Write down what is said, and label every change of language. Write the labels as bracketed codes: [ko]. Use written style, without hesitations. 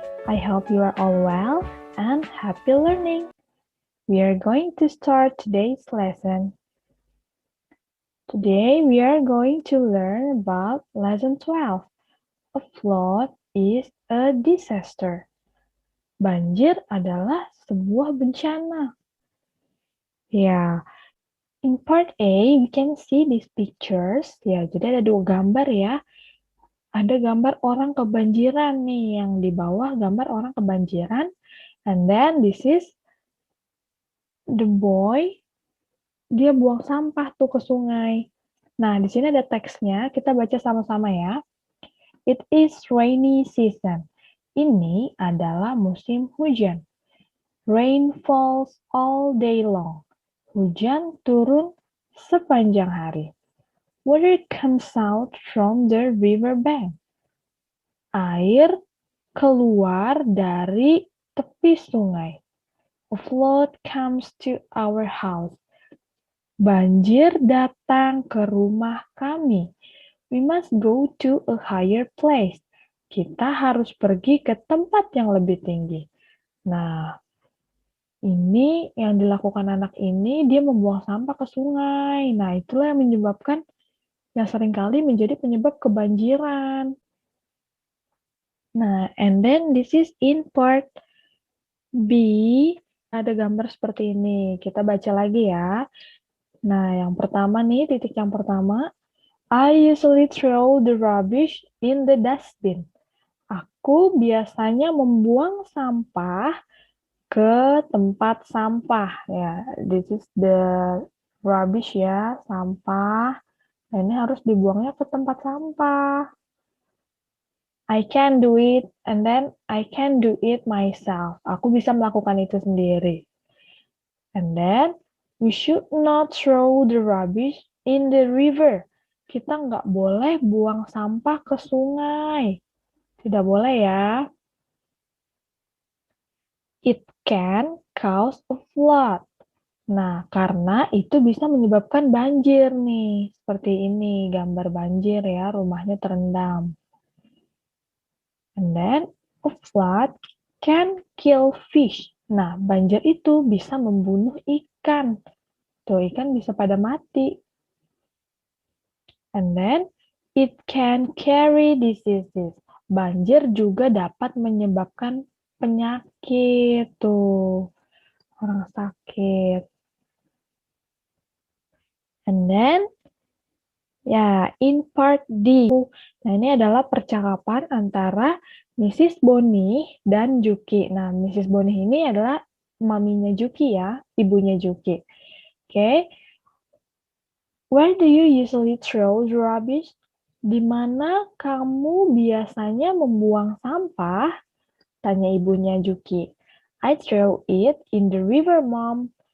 [en] I hope you are all well and happy learning. We are going to start today's lesson. Today we are going to learn about lesson 12. A flood is a disaster. [id] Banjir adalah sebuah bencana. [en] Ya, in part A, we can see these pictures. [id] Ya, jadi ada dua gambar ya. Ada gambar orang kebanjiran nih, yang di bawah gambar orang kebanjiran. [en] And then this is the boy, [id] dia buang sampah tuh ke sungai. Nah, di sini ada teksnya, kita baca sama-sama ya. [en] It is rainy season. [id] Ini adalah musim hujan. [en] Rain falls all day long. [id] Hujan turun sepanjang hari. [en] Water comes out from the river bank. [id] Air keluar dari tepi sungai. [en] A flood comes to our house. [id] Banjir datang ke rumah kami. [en] We must go to a higher place. [id] Kita harus pergi ke tempat yang lebih tinggi. Nah, ini yang dilakukan anak ini, dia membuang sampah ke sungai. Nah, itulah yang menyebabkan, yang seringkali menjadi penyebab kebanjiran. [en] Nah, and then this is in part B, [id] ada gambar seperti ini. Kita baca lagi ya. Nah, yang pertama nih, titik yang pertama, [en] I usually throw the rubbish in the dustbin. [id] Aku biasanya membuang sampah ke tempat sampah ya. [en] This is the rubbish ya, sampah. [id] Nah, ini harus dibuangnya ke tempat sampah. [en] I can do it and then I can do it myself. [id] Aku bisa melakukan itu sendiri. [en] And then we should not throw the rubbish in the river. [id] Kita nggak boleh buang sampah ke sungai. Tidak boleh ya. [en] It can cause a flood. [id] Nah, karena itu bisa menyebabkan banjir nih. Seperti ini, gambar banjir ya, rumahnya terendam. [en] And then, a flood can kill fish. [id] Nah, banjir itu bisa membunuh ikan. Tuh, ikan bisa pada mati. [en] And then, it can carry diseases. [id] Banjir juga dapat menyebabkan penyakit. Tuh, orang sakit. [en] And then, ya, in part D. [id] Nah, ini adalah percakapan antara Mrs. Bonnie dan Juki. Nah, Mrs. Bonnie ini adalah maminya Juki ya, ibunya Juki. Oke. [en] Where do you usually throw the rubbish? [id] Di mana kamu biasanya membuang sampah? Tanya ibunya Juki. [en] I throw it in the river, Mom.